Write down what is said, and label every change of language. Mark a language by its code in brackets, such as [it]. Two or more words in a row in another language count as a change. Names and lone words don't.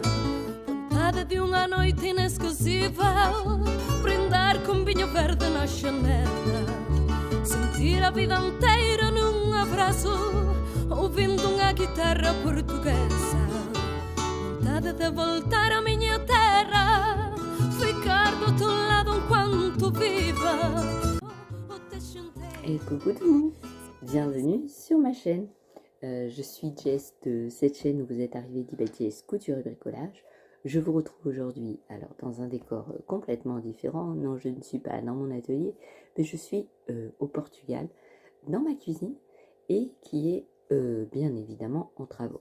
[pt] Vontade de uma noite inesquecível, brindar com vinho verde na janela, sentir a vida inteira num abraço, ouvindo uma guitarra portuguesa. Vontade de voltar à minha terra, ficar do outro lado enquanto viva. [fr] Et coucou tout le monde, bienvenue sur ma chaîne. Je suis Jess de cette chaîne où vous êtes arrivé Jess Couture et Bricolage. Je vous retrouve aujourd'hui alors dans un décor complètement différent. Non, je ne suis pas dans mon atelier, mais je suis au Portugal, dans ma cuisine, et qui est bien évidemment en travaux.